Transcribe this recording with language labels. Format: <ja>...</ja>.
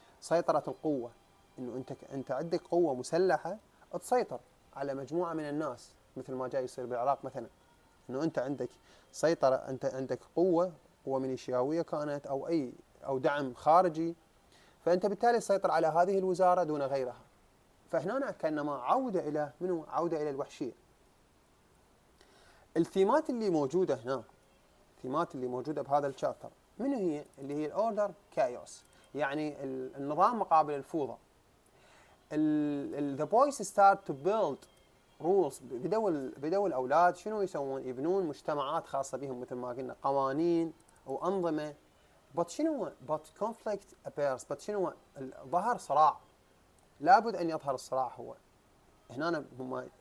<ar>سيطرة القوة، انه انت عندك قوة مسلحة تسيطر على مجموعة من الناس، مثل ما جاي يصير بالعراق مثلا، انه انت عندك سيطرة، انت عندك قوة ميليشياوية كانت او دعم خارجي، فانت بالتالي تسيطر على هذه الوزارة دون غيرها. فهنا كانما عودة الى منو؟ عودة الى الوحشية. الثيمات اللي موجودة هنا، الثيمات اللي موجودة بهذا الشابتر منو هي؟ اللي هي الاوردر كايوس، يعني النظام مقابل الفوضى.</ar> <en>the boys start to build rules.</en> <ar>بدوا الاولاد شنو يسوون؟ يبنون مجتمعات خاصة بهم، مثل ما قلنا قوانين او انظمة.</ar> <en>but</en> <ar>شنو؟</ar> <en>but conflict appears.</en> <ar>but شنو؟ ظهر صراع، لابد ان يظهر الصراع هو هنا هم.</ar>